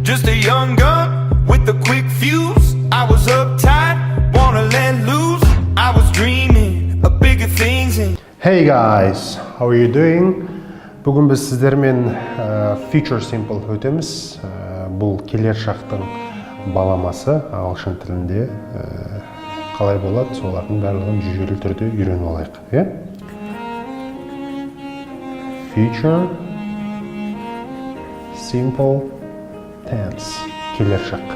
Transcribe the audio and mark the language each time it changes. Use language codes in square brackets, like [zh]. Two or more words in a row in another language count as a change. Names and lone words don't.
[en] Just a young gun with a quick fuse. I was uptight, wanna let loose. I was dreaming of bigger things. Hey guys, how are you doing? [kk] Бүгін біз сіздермен [en] future simple [kk] өтеміз. Бұл келер шақтың баламасы ағылшын тілінде қалай болады, солардың барлығын жүйелі түрде үйреніп алайық. [en] Future simple tense, [kk] келер шақ.